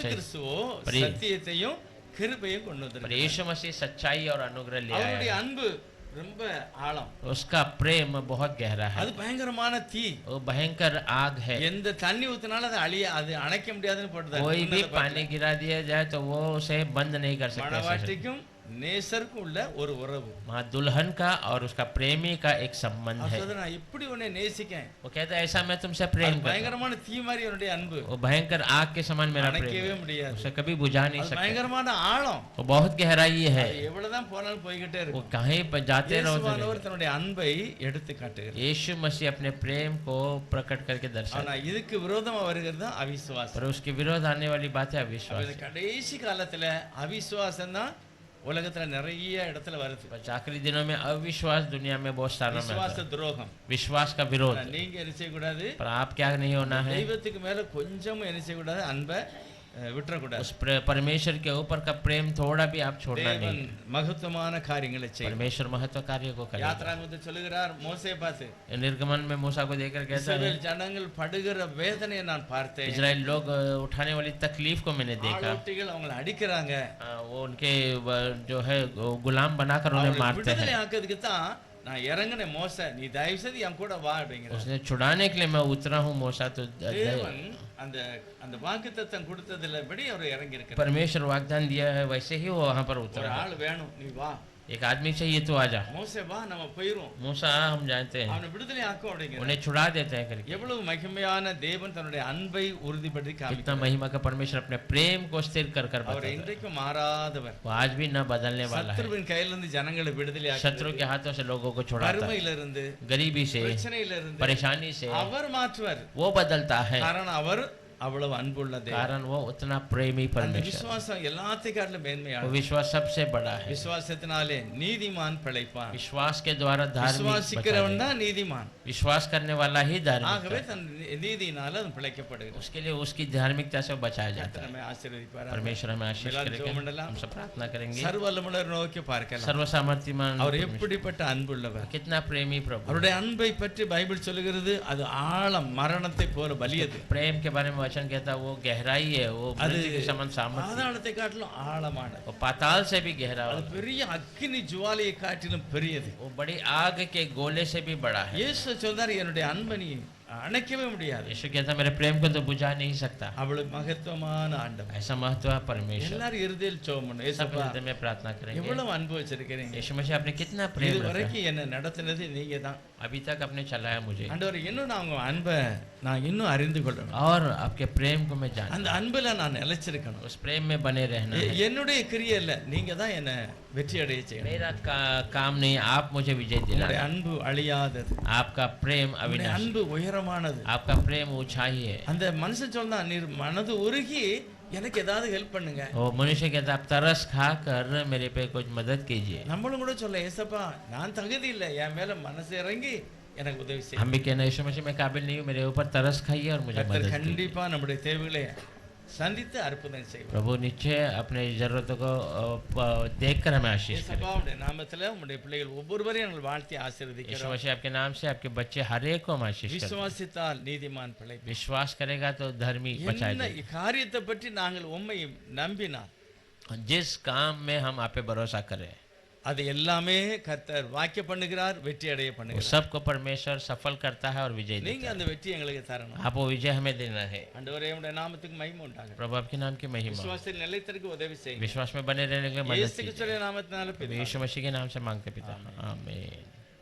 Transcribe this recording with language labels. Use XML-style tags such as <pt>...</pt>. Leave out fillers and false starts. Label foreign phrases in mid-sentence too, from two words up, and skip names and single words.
<hi>सच्चाई,</hi> <ta>கிறிஸ்துவோ பரி- சத்தியத்தையும் கிருபையும் கொண்டு</ta> <hi>पर</hi> <ta>வந்தார்.</ta> <hi>यीशु मसीह सच्चाई और अनुग्रह ले</hi> <ta>அவருடைய</ta> <hi>आया।</hi> <ta>அன்பு ரொம்ப ஆழம்.</ta> <hi>उसका प्रेम बहुत गहरा है,</hi> <ta>அது பயங்கரமான தீ.</ta> <hi>वो भयंकर आग है।</hi> <ta>எந்த தண்ணி ஊத்தினாலும் அது அணைக்க முடியாதுன்னு போட்டுதான்.</ta> <hi>कोई भी पानी गिरा दिया जाए तो वो उसे बंद नहीं कर सकते।</hi> <ta>மணவாட்டிக்கும் நேசருக்கும் உள்ள ஒரு உறவு.</ta> <hi>वहाँ दुल्हन का और उसका प्रेमी का एक संबंध है।</hi> <ta>அப்ப நான் எப்படி உன்னை நேசிக்கேன்?</ta> <hi>वो कहता है ऐसा मैं तुमसे प्रेम करता हूँ।</hi> <ta>பயங்கரமான தீ மாதிரி அவருடைய அன்பு.</ta> <hi>वो भयंकर आग के समान मेरा</hi> <ta>அணைக்கவே</ta> <hi>प्रेम है,</hi> <ta>முடியாது.</ta> <hi>उसे कभी बुझा नहीं</hi> <ta>அது</ta> <hi>सकते।</hi> <ta>பயங்கரமான ஆழம்.</ta> <hi>वो बहुत गहराई है,</hi> <ta>அது எவ்வளவுதான் போனாலும் போய்கிட்டே</ta> <hi>वो</hi> <ta>இருக்கும்.</ta> <hi>कहीं पर जाते रहो तो</hi> <ta>இயேசுவானவர் தன்னுடைய அன்பை எடுத்து காட்டுகிறார்.</ta> <hi>यीशु मसीह अपने प्रेम को प्रकट करके दर्शाता</hi> <ta>ஆனா இதுக்கு விரோதமா வருகிறது தான்</ta> <hi>है,</hi> <ta>அவிசுவாசம்.</ta> <hi>पर उसके विरोध आने वाली बात है</hi> <ta>அப்ப</ta> <hi>अविश्वास।</hi> <ta>இந்த கடைசி காலத்துல அவிசுவாசம் தான் உலகத்துல நிறைய இடத்துல வருது.</ta> <hi>बस आखिरी दिनों में अविश्वास दुनिया में बहुत सारा में</hi> <ta>விசுவாச</ta> <hi>आता है।</hi> <ta>துரோகம்.</ta> <hi>विश्वास का विरोध।</hi> <ta>ஆனா நீங்க என்ன செய்யக்கூடாது?</ta> <hi>पर आप क्या नहीं होना है?</hi> <ta>தெய்வத்துக்கு மேல கொஞ்சமும் என்ன செய்யக்கூடாது? அன்பை விட்டுறக்கூடாது.</ta> <hi>उस परमेश्वर के ऊपर का प्रेम थोड़ा भी आप छोड़ना</hi> <ta>தேவன்</ta> <hi>नहीं।</hi> <ta>மகத்துவமான காரியங்களை செய்யும்.</ta> <hi>परमेश्वर महत्व कार्य को करेगा।</hi> <ta>யாத்ராகமத்தில் சொல்லுகிறார் மோசே பார்த்து,</ta> <hi>निर्गमन में मूसा को देखकर कहता है</hi> <ta>இஸ்ரவேல் ஜனங்கள் படுகிற வேதனையை நான் பார்த்தேன்.</ta> <hi>इजराइल लोग उठाने वाली तकलीफ को मैंने देखा।</hi> <ta>ஆளோட்டிகள் அவங்களை அடிக்கிறாங்க.</ta> <hi>वो उनके जो है गुलाम बनाकर उन्हें</hi> <ta>அவங்களை</ta> <hi>मारते</hi> <ta>விடுதலை</ta> <hi>हैं।</hi> <ta>ஆக்கிறதுக்கு தான் நான் இறங்கினேன். மோசே நீ தயவு செய்து என் கூட வா அப்படிங்கிறார்.</ta> <hi>उसने छुड़ाने के लिए मैं उतरा हूँ मूसा, तो</hi> <ta>தேவன் அந்த அந்த வாக்குத்தத்தம் கொடுத்ததுலபடி அவர் இறங்கி இருக்கிறார்.</ta> <hi>परमेश्वर वाग्दान दिया है वैसे ही वो वहां पर</hi> <ta>ஒரு</ta> <hi>उतरा।</hi> <ta>ஆள் வேணும், நீ வா.</ta> <hi>एक आदमी चाहिए तो आजा।</hi> <ta>மோசே வா, நம்ம போயிரும்.</ta> <hi>मूसा हम जानते हैं</hi> <ta>அவனை விடுதலை ஆக்கும் அப்படிங்கிறார்.</ta> <hi>उन्हें छुड़ा देते हैं करके।</hi> <ta>எவ்வளவு மகிமையான தேவன் தன்னுடைய அன்பை உறுதிப்படுத்தி</ta> <hi>कितना</hi> <ta>காமிக்கிறார்.</ta> <hi>महिमा का परमेश्वर अपने प्रेम को स्थिर कर कर</hi> <ta>அவர்</ta> <hi>बताता है।</hi> <ta>இன்றைக்கும் மாறாதவர்.</ta> <hi>वो आज भी न बदलने वाला है।</hi> <ta>சத்ருவின் கையிலிருந்து ஜனங்களை விடுதலை</ta> <hi>शत्रु</hi> <ta>ஆக்குறது,</ta> <hi>के हाथों से लोगों को छुड़ाता है,</hi> <ta>வறுமையிலிருந்து</ta> <hi>गरीबी से,</hi> <ta>பிரச்சனையிலிருந்து</ta> <hi>परेशानी से</hi> <ta>அவர் மாற்றுவார்.</ta> <hi>वो बदलता है,</hi> <ta>காரணம் அவர் அவ்வளவு அன்புள்ள தேவன்.</ta> <hi>कारण वो उतना प्रेमी</hi> <ta>அந்த</ta> <hi>परमेश्वर।</hi> <ta>விசுவாசம் எல்லாத்தையும் காட்டிலும்</ta> <hi>वो</hi> <ta>மேன்மையானது.</ta> <hi>विश्वास सबसे बड़ा है।</hi> <ta>விசுவாசத்தினாலே நீதிமான் பிழைப்பான்.</ta> <hi>विश्वास के द्वारा धार्मिक बचा</hi> <ta>விசுவாசிக்கிறவன்</ta> <hi>जाएगा।</hi> <ta>தான் நீதிமான்.</ta> <hi>विश्वास करने वाला ही धार्मिक</hi> <ta>ஆகவே</ta> <hi>है।</hi> <ta>தன் நீதியினால அவன் பிழைக்கப்படுகிறான்.</ta> <hi>उसके लिए उसकी धार्मिकता से बचाया जाता है।</hi> <ta>நம்மை ஆசீர்வதிப்பாராக.</ta> <hi>परमेश्वर हमें आशीष मिलाद करेगा।</hi> <ta>ஜெபமண்டலம்.</ta> <hi>हम सब प्रार्थना करेंगे।</hi> <ta>சர்வவல்லமையுள்ளவர் நோக்கி பார்க்கலாம்.</ta> <hi>सर्वसामर्थ्यमान</hi> <ta>அவர்</ta> <hi>परमेश्वर,</hi> <ta>எப்படிப்பட்ட அன்புள்ளவர்.</ta> <hi>कितना प्रेमी प्रभु।</hi> <ta>அவருடைய அன்பை பற்றி பைபிள் சொல்லுகிறது அது ஆழம், மரணத்தை போல வலியது.</ta> <hi>प्रेम के बारे में वचन कहता है वो गहराई है, वो</hi> <ta>அது</ta> <hi>मृत्यु के समान सामर्थ्य,</hi> <ta>பாதாளத்தை காட்டிலும் ஆழமானது.</ta> <hi>वो पाताल से भी गहरा</hi> <ta>அது</ta> <hi>है,</hi> <ta>பெரிய அக்கினி ஜுவாலையை காட்டிலும் பெரியது.</ta> <hi>वो बड़ी आग के गोले से भी बड़ा है।</hi> <ta>இயேசு சொல்றாரு என்னுடைய அன்பை நீ அணைக்கவே முடியாது.</ta> <hi>यीशु कहता मेरे प्रेम को तो बुझा नहीं सकता।</hi> <ta>அவ்வளவு மகத்துவமான ஆண்டவர்.</ta> <hi>ऐसा महत्व है परमेश्वर।</hi> <ta>எல்லாரும் இருதயில் ஜெபம் பண்ணுங்க.</ta> <hi>सब</hi> <ta>ஏசப்பா</ta> <hi>हृदय में प्रार्थना करेंगे।</hi> <ta>எவ்வளவு அன்பு வச்சிருக்கீங்க.</ta> <hi>यीशु मसीह आपने कितना प्रेम</hi> <ta>இது</ta> <hi>रखा है।</hi> <ta>வரைக்கும் என்ன நடத்தினது நீங்க தான்.</ta> <hi>अभी तक आपने चलाया मुझे।</hi> <ta>ஆண்டவர் இன்னும் நான் உங்க அன்பை நான் இன்னும் அறிந்து கொள்ளணும்.</ta> <hi>और आपके प्रेम को मैं जानना।</hi> <ta>அந்த அன்புல நான் நிலைச்சிருக்கணும்.</ta> <hi>उस प्रेम में बने रहना है।</hi> <ta>என்னுடைய கிரியை இல்ல, நீங்க தான் என்ன வெற்றி அடைய செய்யணும்.</ta> <hi>मेरा काम नहीं, आप मुझे विजय दिलाना।</hi> <ta>உங்களுடைய அன்பு அழியாதது.</ta> <hi>आपका प्रेम</hi> <ta>உங்களுடைய</ta> <hi>अविनाशी।</hi> <ta>அன்பு உயரமானது.</ta> <hi>आपका प्रेम ऊंचाई है।</hi> <ta>அந்த மனுஷன் சொன்னா நீர் மனது உருகி எனக்கு ஏதாவது ஹெல்ப் பண்ணுங்க.</ta> <hi>वो मनुष्य कहता आप तरस खा कर मेरे पे कुछ मदद कीजिए।</hi> <ta>நம்மளும் கூட சொல்ல ஏசப்பா நான் தகுதி இல்லை, என் மேல மனசு இறங்கி எனக்கு உதவி செய்யுங்க.</ta> <hi>हम भी कहना यीशु मसीह मैं काबिल नहीं हूँ, मेरे ऊपर तरस खाइए और मुझे मदद कीजिए।</hi> <ta>கண்டிப்பா நம்முடைய தேவைகளை சந்தித்து அற்புதம் செய்வார்.</ta> <hi>प्रभु निश्चय अपने जरूरतों को देखकर हमें आशीष करें।</hi> <ta>ஏசப்பாவுடைய நாமத்துல உம்முடைய பிள்ளைகள் ஒவ்வொருவரையும் நாங்கள் வாழ்த்தி</ta> <hi>यीशु</hi> <ta>ஆசீர்வதிக்கிறோம்.</ta> <hi>मसीह आपके नाम से आपके बच्चे हर एक को हम आशीष करें।</hi> <ta>விசுவாசித்தால் நீதிமான் பிள்ளை.</ta> <hi>विश्वास करेगा तो धर्मी बचाए</hi> <ta>என்ன</ta> <hi>जाएगा।</hi> <ta>காரியத்தை பற்றி நாங்கள் உம்மை நம்பினார்</ta> <hi>जिस काम में हम आप पे भरोसा करें</hi> <ta>அது எல்லாமே கர்த்தர் வாக்கிய பண்ணுகிறார், வெற்றி அடைய</ta> <hi>वो</hi> <ta>பண்ணுகிறார்.</ta> <hi>सबको परमेश्वर सफल करता है और विजय</hi> <ta>நீங்க</ta> <hi>देता</hi> <ta>அந்த வெற்றி எங்களுக்கு தரணும்.</ta> <hi>है। आप वो विजय हमें देना है।</hi> <ta>ஆண்டவரே உம்முடைய நாமத்துக்கு மகிமை உண்டாகட்டும்.</ta> <hi>प्रभु आपके नाम की महिमा।</hi> <ta>விசுவாசத்தில் நிலைத்திருக்க உதவி செய்யுங்க.</ta> <hi>विश्वास में बने रहने के लिए मदद</hi> <ta>இயேசு</ta> <hi>कीजिए।</hi> <ta>கிறிஸ்துவின் நாமத்தினால பிதாவே.</ta> <hi>यीशु मसीह के नाम से मांगते पिता, आमीन।</hi>